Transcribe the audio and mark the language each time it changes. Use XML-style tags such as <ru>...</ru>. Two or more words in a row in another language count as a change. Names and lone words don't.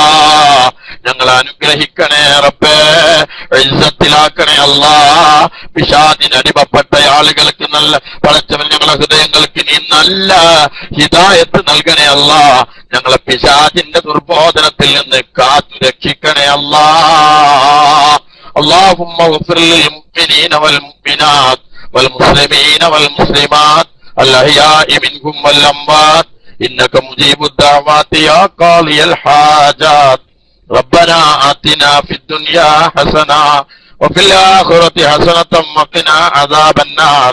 <ml>ഞങ്ങളെ അനുഗ്രഹിക്കണേ റബ്ബേ, ഇസ്സത്തിലാക്കണേ അല്ലാ. പിശാചിന് അടിമപ്പെട്ട ആളുകൾക്ക് നല്ല പടച്ചവൻ ഞങ്ങളെ ഹൃദയങ്ങൾക്ക് നീ നല്ല ഹിദായത്ത് നൽകണേ അല്ലാ. ഞങ്ങളെ പിശാചിന്റെ ദുർബോധനത്തിൽ നിന്ന് കാത്തു രക്ഷിക്കണേ അല്ലാ.</ml> <ar>اللهم اغفر للمؤمنين والمؤمنات والمسلمين والمسلمات الأحياء منهم والأموات إنك مجيب الدعوات يا قاضي الحاجات. ربنا آتنا في الدنيا حسنة وفي الآخرة حسنة وقنا عذاب النار.</ar>